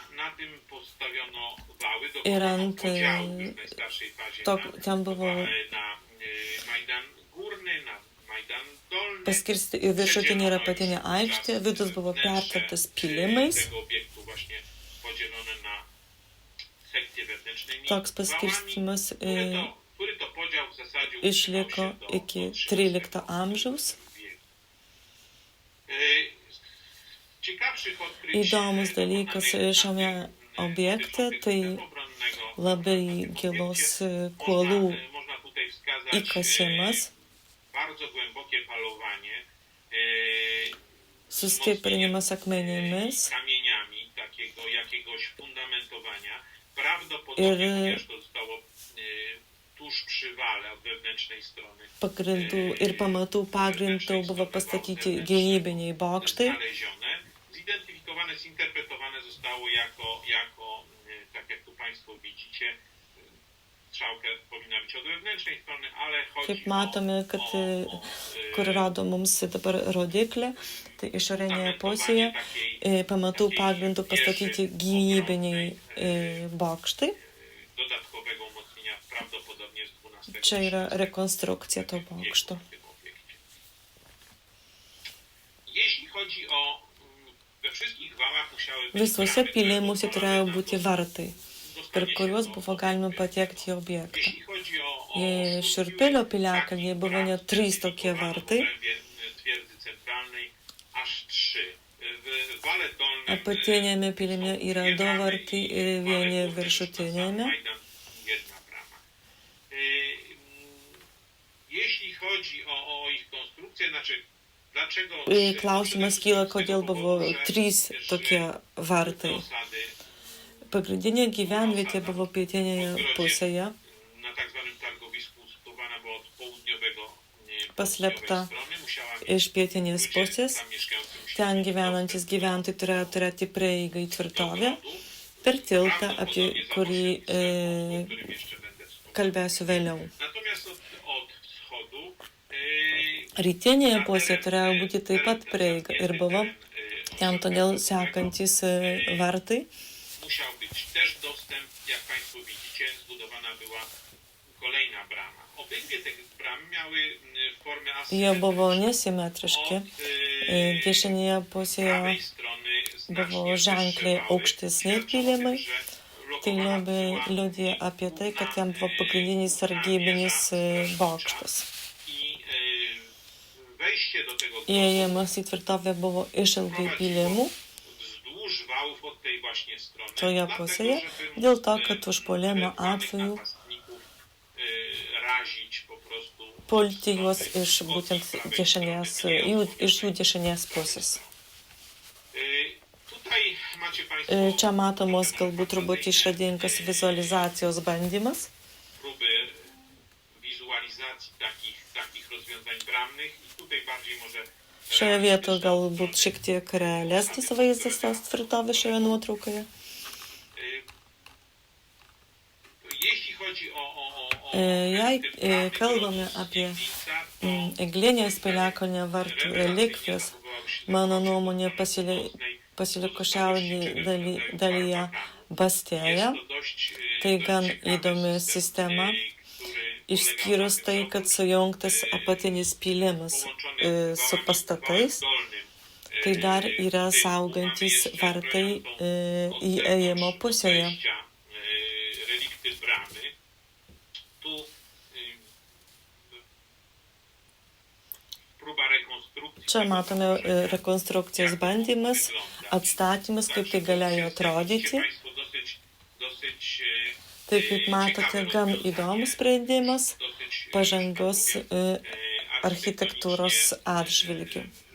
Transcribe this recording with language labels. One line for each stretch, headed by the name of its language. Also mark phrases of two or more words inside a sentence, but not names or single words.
Lithuanian: ir ant ten buvo paskirsti į viršutinį ir apatinę aikštę, vidus buvo pertvertas pilimais
Polish: sekcje wewnętrznymi
Lithuanian: Toks
Polish: wałami,
Lithuanian: paskirstymas
Polish: który to podział w zasadzie
Lithuanian: išliko
Polish: utrzymał się
Lithuanian: iki
Polish: do
Lithuanian: 13 amžiaus.
Polish: wieku. Ciekawszych odkryć
Lithuanian: Įdomus dalykas šiame objekte tai labai gilus kuolų
Polish: można tutaj wskazać
Lithuanian: įkasimas,
Polish: bardzo głębokie falowanie
Lithuanian: sustiprinimas akmenimis
Polish: kamieniami takiego jakiegoś fundamentowania. Prawdopodobnie, chociaż to zostało tuż przy wale od wewnętrznej strony
Lithuanian: pagrindų ir pamatų pagrindų buvo pastatyti gynybiniai bokštai.
Polish: znalezione, zidentyfikowane, zinterpretowane zostało jako tak jak tu Państwo widzicie, strzałka powinna być od wewnętrznej strony, ale chodzi
Lithuanian: Kaip matome, kad kur rodo mums dabar rodiklė, tai išorinėje pusėje pamatų pagrindų pastatyti gynybiniai bokštai.
Polish: dodatkowego umocnienia prawdopodobnie z XII
Lithuanian: Čia yra rekonstrukcija to bokšto.
Polish: Jeśli chodzi o we wszystkich wałach musiały być
Lithuanian: Visuose
Polish: bramy, które
Lithuanian: pilimuose turėjo
Polish: pozwalały
Lithuanian: būti
Polish: nam
Lithuanian: vartai, per
Polish: dostanie
Lithuanian: kuriuos
Polish: się
Lithuanian: buvo
Polish: do
Lithuanian: galima
Polish: obiektu.
Lithuanian: patekti į objektą.
Polish: Jeśli chodzi o
Lithuanian: Šiurpilio piliakalnyje buvo net 3 tokie vartai.
Polish: Twierdzy centralnej aż 3. W wale dolnym
Lithuanian: Apatinėme pilime yra 2 vartai ir vieni viršutinėme.
Polish: jedna brama. Jeśli chodzi o ich konstrukcję, znaczy dlaczego
Lithuanian: Klausimas kyla, kodėl buvo 3 tokie vartai. Pagrindinė gyvenvietė buvo pietinėje pusėje,
Polish: na tak zwanym targowisku usytuowana była od południowego
Lithuanian: paslėpta
Polish: strony, musiała
Lithuanian: iš pietinės pusės.
Polish: tam mieszkającym się
Lithuanian: Ten gyvenantis gyventojai turėjo turėti prieigą į tvirtovę per tiltą, apie kurį
Polish: o którym jeszcze będę wspominał.
Lithuanian: kalbėsiu vėliau.
Polish: Natomiast od wschodu
Lithuanian: Rytinėje pusėje turėjo būti taip pat prieiga ir buvo ten todėl sekantis vartai.
Polish: musiał być też dostęp, jak Państwo widzicie, zbudowana była kolejna brama. Obydwie te bramy miały formę
Lithuanian: Jie buvo
Polish: asymetryczną.
Lithuanian: nesimetriški.
Polish: Od
Lithuanian: Dešinėje pusėje
Polish: prawej strony
Lithuanian: buvo ženkliai aukštesni pylimai. Tai liudija apie tai, kad ten buvo pagrindinis sargybinis bokštas.
Polish: Wejście do tego
Lithuanian: Įėjimas į tvirtovę buvo iš ilgai pylimų
Polish: wzdłuż wałów od tej właśnie strony.
Lithuanian: toje pusėje, dėl to, kad užpuolimo atveju
Polish: razić po prostu
Lithuanian: pulti juos iš būtent dešinės, iš jų dešinės pusės.
Polish: Tutaj macie Państwo
Lithuanian: Čia matomos galbūt truputį išradingas vizualizacijos bandymas.
Polish: próby wizualizacji takich rozwiązań bramnych i tutaj bardziej może
Lithuanian: Šioje vietoje galbūt šiek tiek realesnis vaizdas tos tvirtovės šioje nuotraukoje.
Polish: jeśli chodzi o
Lithuanian: Jei kalbame apie eglinės piliakalnio vartų relikvijas, mano nuomonė pasiliko šiaurėje dalyje Bastėje. Tai gan įdomi sistema, išskyrus tai, kad sujungtas apatinis pylimas su pastatais. Tai dar yra saugantis vartai įėjimo pusėje.
Polish: relikty bramy. Tu próba rekonstrukcji.
Lithuanian: Čia matome rekonstrukcijos bandymas, atstatymas, kaip tai galėjo atrodyti. Tai kaip matote, gan įdomus sprendimas, pažangos architektūros atžvilgių.